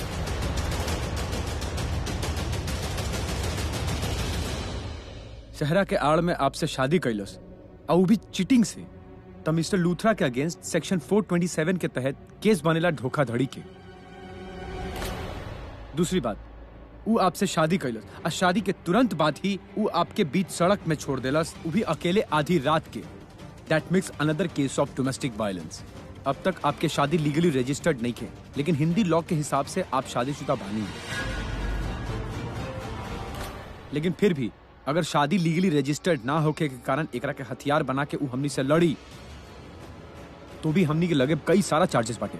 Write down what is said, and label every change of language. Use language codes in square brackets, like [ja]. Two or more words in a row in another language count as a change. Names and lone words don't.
[bho] शहरा के आड़ में आपसे शादी कैलस और वो भी चीटिंग से, तो मिस्टर लूथरा के [en] against section [bho] 427 के तहत केस बनेला धोखाधड़ी के। दूसरी बात, वो आपसे शादी कैलस और शादी के तुरंत बाद ही वो आपके बीच सड़क में छोड़ देलस, वो भी अकेले आधी रात के। [en] That makes another case of domestic violence. [bho] अब तक आपके शादी [en] legally registered [bho] नहीं थे, लेकिन हिंदी लॉ के हिसाब से आप शादीशुदा बानी हैं। लेकिन फिर भी अगर शादी [en] legally registered [bho] ना होके के कारण एकरा के हथियार बना के उ हमनी से लड़ी तो भी हमनी के लगे कई सारा चार्जेस बाटे।